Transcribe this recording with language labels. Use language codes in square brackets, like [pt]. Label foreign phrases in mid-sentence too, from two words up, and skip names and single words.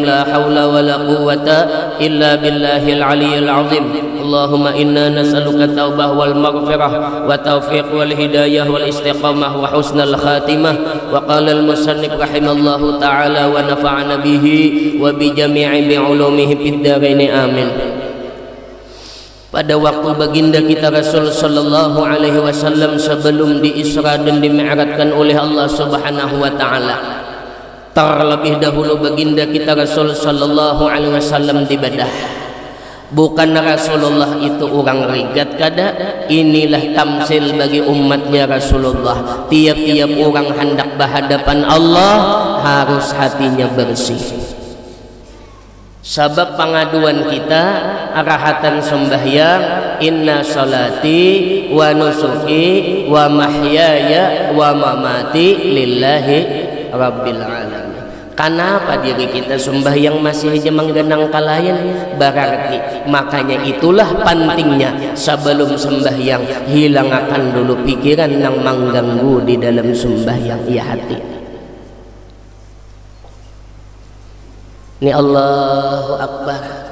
[ar] لا حول ولا قوة إلا بالله العلي العظيم. اللهم إنا نسألك التوبة والمغفرة والتوفيق والهداية والاستقامة وحسن الخاتمة. وقال المصنف رحمه الله تعالى ونفعنا به وبجميع بعلومه في الدارين آمين. [bjn] Pada waktu baginda kita Rasul [ar] صلى الله عليه وسلم [bjn] sebelum diisra dan dimi'rajkan oleh Allah [ar] سبحانه وتعالى, [bjn] terlebih dahulu baginda kita Rasul [ar] صلى الله عليه وسلم [bjn] dibedah. Bukan Rasulullah itu orang rigat kada, inilah tamsil bagi umatnya Rasulullah. Tiap-tiap orang hendak berhadapan Allah harus hatinya bersih. Sebab pengaduan kita arahatan sembahyang [ar] إن صلاتي ونسكي ومحياي ومماتي لله رب العالمين. [bjn] Kenapa diri kita sembahyang masih aja menggenang kalayan? Berarti makanya itulah pentingnya sebelum sembahyang hilang akan dulu pikiran yang mengganggu di dalam sembahyang ya hati. Ini [ar] الله أكبر.